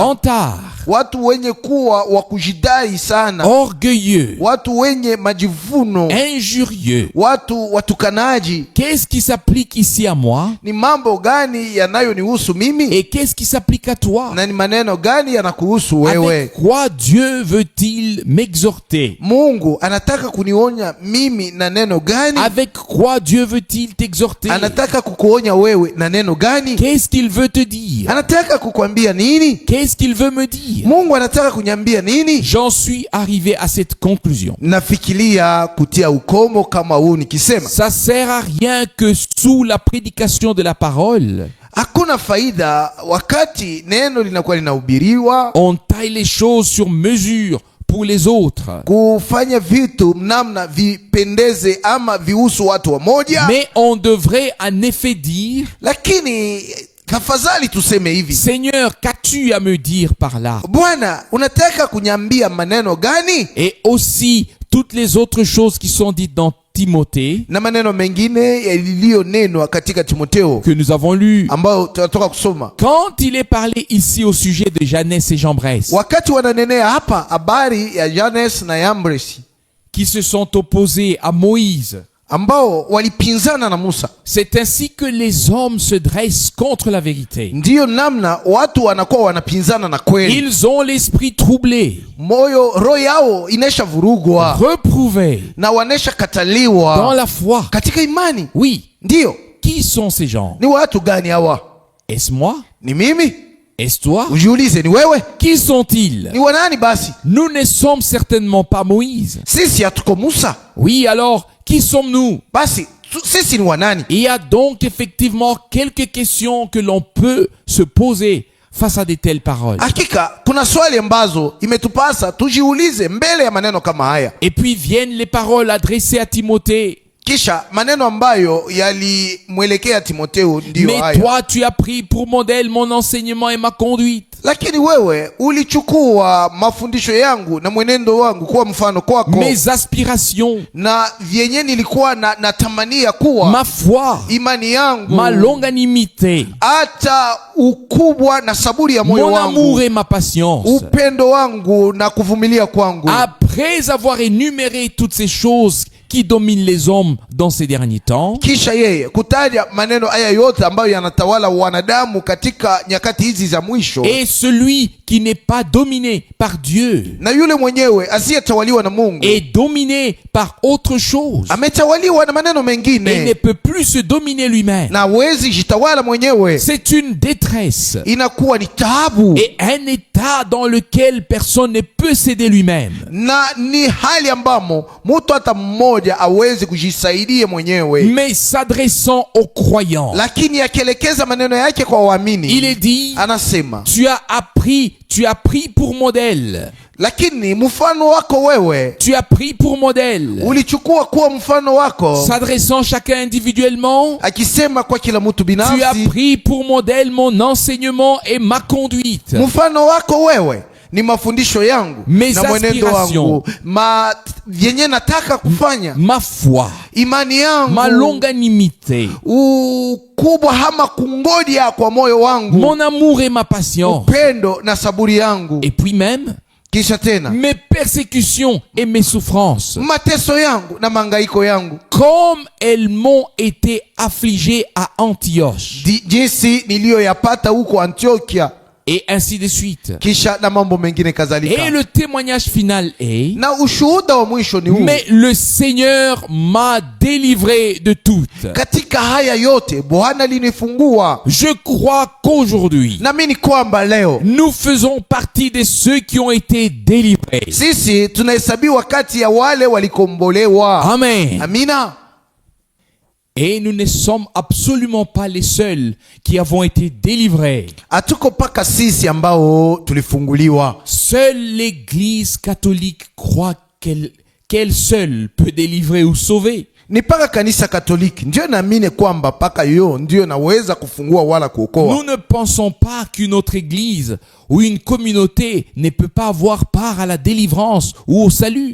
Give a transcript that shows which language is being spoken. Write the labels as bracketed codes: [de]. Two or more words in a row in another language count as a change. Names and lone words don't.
[fr] vantards, [sw] watu wenye kuwa wa kujidai sana, [fr] orgueilleux, [sw] watu wenye majivuno, [fr] injurieux. [sw] watu watukanaji. [fr] Qu'est-ce qui s'applique ici à moi? [sw] Ni mambo gani yanayonihusu mimi [fr] Et qu'est-ce qui s'applique à toi? [sw] na ni maneno gani yanakuhusu wewe? [fr] Avec quoi Dieu veut-il m'exhorter? [sw] Mungu anataka kunionya mimi na neno gani? [fr] Avec quoi Dieu veut-il t'exhorter? [sw] Anataka kukuonya wewe na neno gani? [fr] Qu'est-ce qu'il veut te dire? [sw] Anataka kukwambia nini? [fr] Qu'est-ce qu'il veut me dire? [sw] Mungu anataka kunyambia nini? [fr] J'en suis arrivé à cette conclusion. [sw] Nafikiria kutia ukomo kama huu nikisema [fr] Ça sert à rien que sous la prédication de la parole, [sw] hakuna faida wakati neno linakuwa linahubiriwa [fr] on taille les choses sur mesure pour les autres. [sw] kufanya vitu namna vipendeze ama vihusu watu wamoja, [fr] Mais on devrait en effet dire, [sw] lakini tafadhali tuseme hivi: [fr] Seigneur, qu'as-tu à me dire par là? [sw] Bwana, unataka kunyambia maneno gani? [fr] Et aussi toutes les autres choses qui sont dites dans Timothée, [sw] Na maneno mengine yaliyonenwa katika Timotheo [fr] que nous avons lu. [sw] ambayo tunatoka kusoma. [fr] Quand il est parlé ici au sujet de Jeannès et Jambres, [sw] Wakati wananenea hapa habari ya Janes na Yambres [fr] qui se sont opposés à Moïse, [sw] ambao walipinzana na Musa, [fr] c'est ainsi que les hommes se dressent contre la vérité. [sw] ndiyo namna watu wanakuwa wanapinzana na kweli. [fr] Ils ont l'esprit troublé, [sw] Roho yao inesha vurugwa [fr] reprouvé [sw] na wanesha [fr] dans [sw] kataliwa [fr] la foi. [sw] katika imani. [fr] Oui, [sw] Ndiyo, [fr] qui sont ces gens? [sw] ni watu gani hawa? [fr] Est-ce moi? [sw] Ni mimi? [fr] Est-ce toi? [sw] Ujiulize, ni wewe? [fr] Qui sont-ils? [sw] Ni wanani basi? [fr] Nous ne sommes certainement pas Moïse. [sw] Sisi hatuko Musa. [fr] Oui, alors, qui sommes-nous? [sw] Basi sisi ni wanani? [fr] Il y a donc effectivement quelques questions que l'on peut se poser face à de telles paroles. [sw] Hakika kuna swali ambazo imetupasa tujiulize mbele ya maneno kama haya. [fr] Et puis viennent les paroles adressées à Timothée. [sw] Kisha maneno ambayo yalimwelekea Timotheo ndiyo haya. [fr] Mais toi tu as pris pour modèle mon enseignement et ma conduite. [sw] Lakini wewe ulichukua mafundisho yangu na mwenendo wangu kuwa mfano kwako. [fr] Mes aspirations, [sw] na vyenye nilikuwa natamania kuwa [fr] ma foi, [sw] imani yangu, [fr] ma longanimité, [sw] hata ukubwa na saburi ya moyo [fr] mon [sw] wangu, [fr] amour et ma patience. [sw] upendo wangu na kuvumilia kwangu. [fr] Après avoir énuméré toutes ces choses qui dominent les hommes dans ces derniers temps, [sw] kisha yeye kutaja maneno haya yote ambayo yanatawala wanadamu katika nyakati hizi za mwisho, [fr] et celui qui n'est pas dominé par Dieu [sw] na yule mwenyewe asiyetawaliwa na Mungu [fr] est dominé par autre chose, [sw] ametawaliwa na maneno mengine, [fr] et ne peut plus se dominer lui-même. [sw] na hawezi jitawala mwenyewe. [fr] C'est une détresse [sw] Inakuwa ni taabu [fr] et un état dans lequel personne ne peut s'aider lui-même. [sw] na ni hali ambamo mtu hata mmoja hawezi kujisaidia mwenyewe. [fr] Mais s'adressant aux croyants, [sw] Lakini akielekeza maneno yake kwa waamini, [fr] il est dit, [sw] anasema, [fr] tu as pris pour modèle. [sw] lakini mfano wako wewe [fr] Tu as pris pour modèle. [sw] ulichukua kuwa mfano wako, [fr] S'adressant chacun individuellement, [sw] akisema kwa kila mtu [fr] tu as [sw] binafsi, [fr] pris pour modèle mon enseignement et ma conduite. [sw] mfano wako wewe ni mafundisho yangu [fr] Mes [sw] na mwenendo wangu, vyenye nataka kufanya, [fr] Ma foi, [sw] imani yangu, [fr] ma longanimité, [sw] ukubwa hama kungoja kwa moyo wangu, [fr] mon amour et ma patience. [sw] upendo na saburi yangu. [fr] Et puis même, [sw] Kisha tena [fr] mes persécutions et mes souffrances, [sw] mateso yangu na mangaiko yangu, [fr] comme elles m'ont été affligées à Antioche. [sw] jinsi niliyoyapata huko Antiokia, [fr] Et ainsi de suite. [sw] kisha na mambo mengine kadhalika. [fr] Et le témoignage final est, [sw] Na ushuhuda wa mwisho ni huu: [fr] mais le Seigneur m'a délivré de toutes. [sw] katika haya yote Bwana alinifungua. [fr] Je crois qu'aujourd'hui, [sw] Naamini kwamba leo [fr] nous faisons partie de ceux qui ont été délivrés. [sw] sisi tunahesabiwa kati ya wale walikombolewa. [fr] Amen. [sw] Amina. [fr] Et nous ne sommes absolument pas les seuls qui avons été délivrés. [sw] Hatuko paka sisi ambao tulifunguliwa. [fr] Seule l'Église catholique croit qu'elle seule peut délivrer ou sauver. [sw] Ni paka kanisa Katoliki ndio naamini kwamba paka yo ndio naweza kufungua wala kuokoa. [fr] Nous ne pensons pas qu'une autre église ou une communauté ne peut pas avoir part à la délivrance ou au salut.